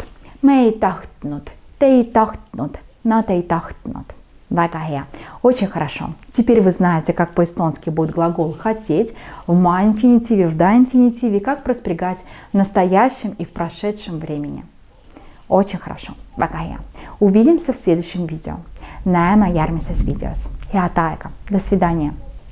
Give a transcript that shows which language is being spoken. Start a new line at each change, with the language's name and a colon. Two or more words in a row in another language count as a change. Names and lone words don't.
Estonian: Me tahtnud. Te tahtnud. Nad tahtnud.
Russian: Багахе. Очень хорошо. Теперь вы знаете, как по-эстонски будет глагол «хотеть» в ма-инфинитиве, в да-инфинитиве, как проспрягать в настоящем и в прошедшем времени. Очень хорошо. Багахе. Увидимся в следующем видео.
Estonian: Näeme järgmises videos. Head aega.
Russian: До свидания.